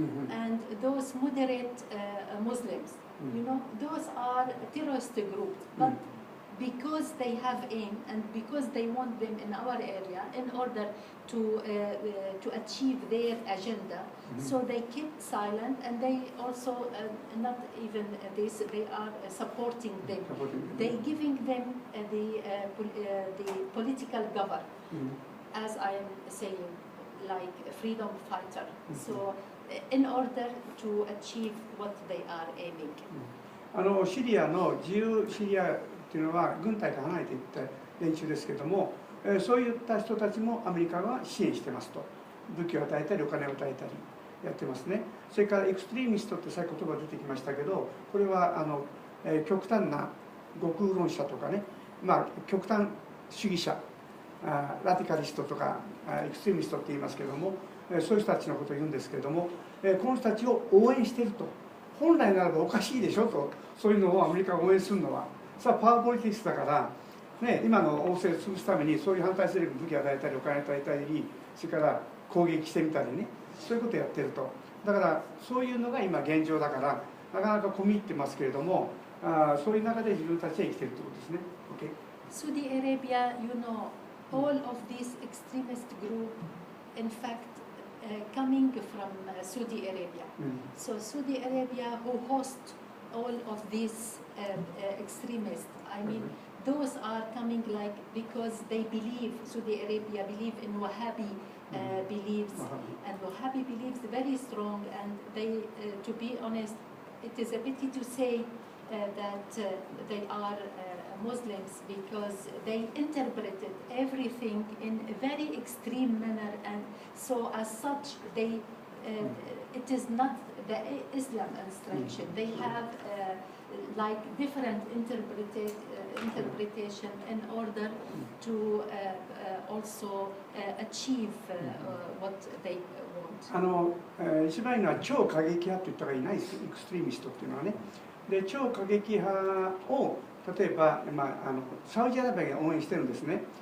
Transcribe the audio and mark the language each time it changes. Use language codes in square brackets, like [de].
[en] And those moderate Muslims, you know, those are terrorist groups, but because they have aim and because they want them in our area in order to achieve their agenda, so they kept silent, and they also not even this, they are supporting them. They giving them the political cover, as I am saying, like a freedom fighter. So in order to achieve what they are aiming. [ja] シリアの自由シリアというのは軍隊から離れていった連中ですけれども、そういった人たちもアメリカが支援してますと。武器を与えたりお金を与えたりやってますね。それからエクストリーミストってさっき言葉出てきましたけど、これは極端な極右論者とかね、極端主義者、ラディカリストとかエクストリーミストって言いますけれども、そういう人たちのことを言うんですけれども、この人たちを応援していると。本来ならばおかしいでしょと、そういうのをアメリカが応援するのは。さあパワーポリティクスだから、ね、今の王政を潰すためにそういう反対勢力に武器を与えたりお金を与えたり、それから攻撃してみたりね、そういうことをやってると。だからそういうのが今現状だから、なかなか込み入ってますけれども、そういう中で自分たちは生きてるってことですね。 Okay? [en] Saudi Arabia, you know, all of these extremist groups, in fact, coming from Saudi Arabia. So Saudi Arabia who host all of these extremists, I mean, those are coming like because they believe, Saudi Arabia believe in Wahhabi beliefs, and Wahhabi beliefs very strong, and they, to be honest, it is a pity to say that they are Muslims because they interpreted everything in a very extreme manner, and so as such they it is not the Islam instruction. They have like different interpretation in order to also achieve what they want. [ja] 一番いいのは超過激派と言ったらいないです、エクストリーミストっていうのはね。で超過激派を例えば、サウジアラビアが応援してるんですね。